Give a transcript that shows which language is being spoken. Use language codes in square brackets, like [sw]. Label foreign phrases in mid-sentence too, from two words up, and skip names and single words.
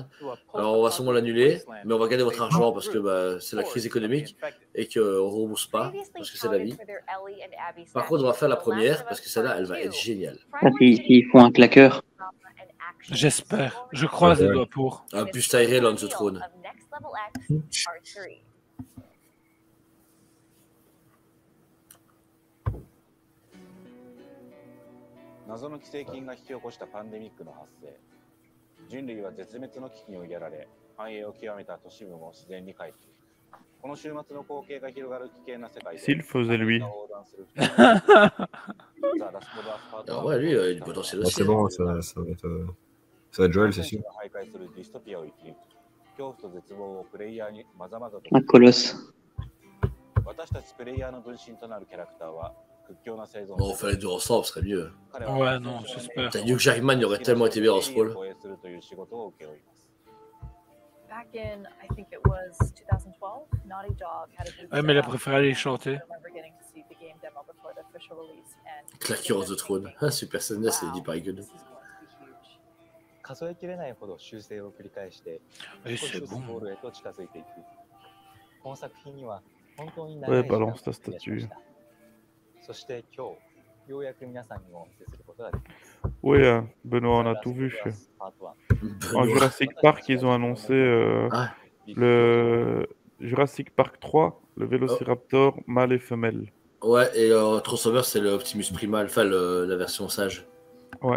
[fr] Alors, on va sûrement l'annuler, mais on va garder votre argent parce que bah, c'est la crise économique et qu'on ne rembourse pas parce que c'est la vie. Par contre, on va faire la première parce que celle-là, elle va être géniale. Ils font un claqueur. J'espère. Je croise les doigts pour. Un plus [en] Tyrell on the throne. [ja] 謎の寄生菌が引き起こしたパンデミックの発生。人類は絶滅の危機に追いやられ、繁栄を極めた都市部も自然に回復。この週末の光景が広がる危険な世界で。 [fr] S'il faisait lui. Alors ouais, lui, il a du potentiel aussi. C'est bon, ça va être Joel, c'est sûr. Un colosse. Bon, fallait deux ensemble, ce serait mieux. Ouais, non, j'espère. Hugh Jackman, il aurait tellement été bien dans ce rôle. [en] Back in, I think it was 2012, Naughty Dog had a booth. [fr] Ouais, mais elle a préféré aller chanter. [en] I remember getting to see the game demo before the official release, and [fr] Claqueur de trône. Ah, Super Saiyan, c'est dit par Egon. [ja] 数えきれないほど修正を繰り返して少しずつゴールへと近づいていく。この作品には本当に長い時間を費やしました。そして今日ようやく皆さんにもお見せすることができます。 [fr] Oui, Benoît, on a tout vu. En Jurassic Park, ils ont annoncé le Jurassic Park 3, le Vélociraptor mâle et femelle. Ouais, et Transformers, c'est le Optimus Primal, enfin la version sage. Ouais.